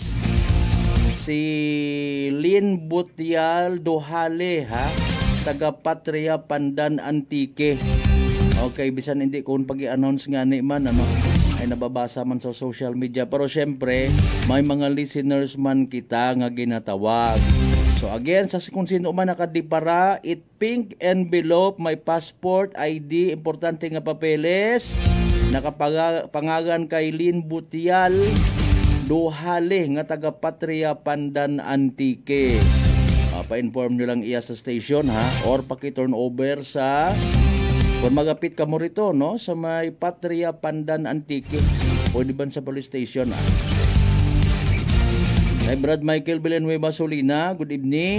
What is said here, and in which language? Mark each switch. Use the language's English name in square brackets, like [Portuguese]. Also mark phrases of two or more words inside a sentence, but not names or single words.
[Hiligaynon] Si Lynn Butyal Dohale ha, taga Patria Pandan Antique. Okay, bisan hindi ko pag-i-announce nga ni man ano, ay nababasa man sa [English] social media, [Hiligaynon] pero syempre may mga listeners man kita nga ginatawag. So again, sa kung sino man nakadipara, [English] it pink envelope, [Hiligaynon] may passport, ID, importante nga papeles, nakapangagan kay Lynn Butyal Dohale nga taga Patria Pandan Antique. Pa-inform nyo lang iya sa station ha, or paki-turn over sa kung magapit ka mo rito no, sa may Patria Pandan Antique, pwede ba sa [English] police station [Hiligaynon] ha. Kay Brad Michael Villanueva Solina, [English] good evening.